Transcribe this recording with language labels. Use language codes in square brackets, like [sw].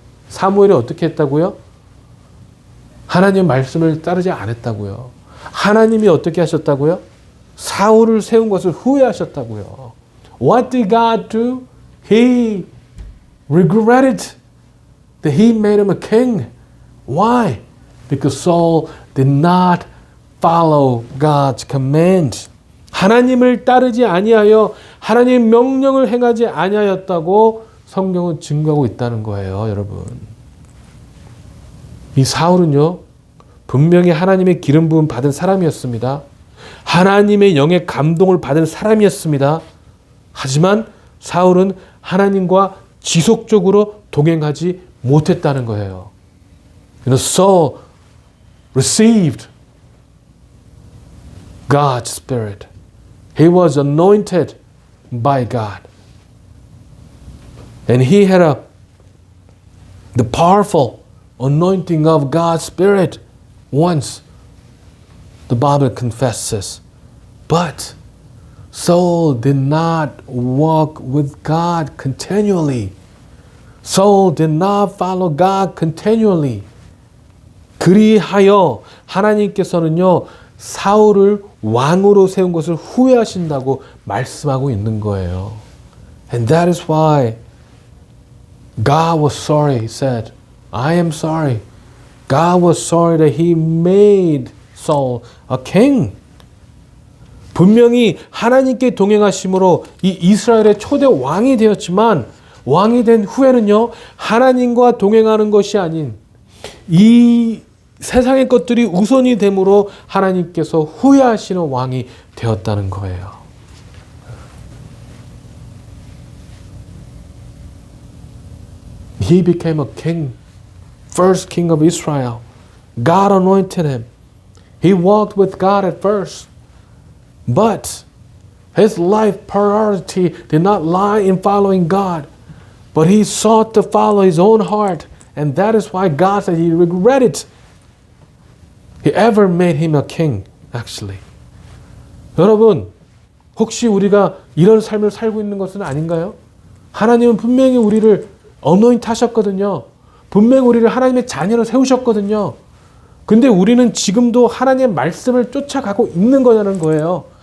[ko] 사무엘이 어떻게 했다고요? 하나님의 말씀을 따르지 않았다고요. 하나님이 어떻게 하셨다고요? 사울을 세운 것을 후회하셨다고요. [en] What did God do? He regretted that he made him a king. Why? Because Saul did not follow God's command. [ko] 하나님을 따르지 아니하여 하나님의 명령을 행하지 아니하였다고 성경은 증거하고 있다는 거예요, 여러분. 이 사울은요, 분명히 하나님의 기름 부음 받은 사람이었습니다. 하나님의 영의 감동을 받은 사람이었습니다. 하지만 사울은 하나님과 지속적으로 동행하지 못했다는 거예요. [en] Saul received God's Spirit. He was anointed by God. And he had the powerful anointing of God's Spirit once. The Bible confesses. But Saul did not walk with God continually. Saul did not follow God continually. [ko] 그리하여 하나님께서는요, 사울을 왕으로 세운 것을 후회하신다고 말씀하고 있는 거예요. [en] And that is why God was sorry, he said. I am sorry. God was sorry that he made Saul a king. [ko] 분명히 하나님께 동행하심으로 이 이스라엘의 초대 왕이 되었지만 왕이 된 후에는요, 하나님과 동행하는 것이 아닌 이 세상의 것들이 우선이 됨으로 하나님께서 후회하시는 왕이 되었다는 거예요. [en] He became a king, first king of Israel. God anointed him. He walked with God at first. But his life priority did not lie in following God. But he sought to follow his own heart. And that is why God said he regretted he ever made him a king, actually. [ko] 여러분, 혹시 우리가 이런 삶을 살고 있는 것은 아닌가요? 하나님은 분명히 우리를 어노인트 하셨거든요. 분명히 우리를 하나님의 자녀로 세우셨거든요. 근데 우리는 지금도 하나님의 말씀을 쫓아가고 있는 거냐는 거예요.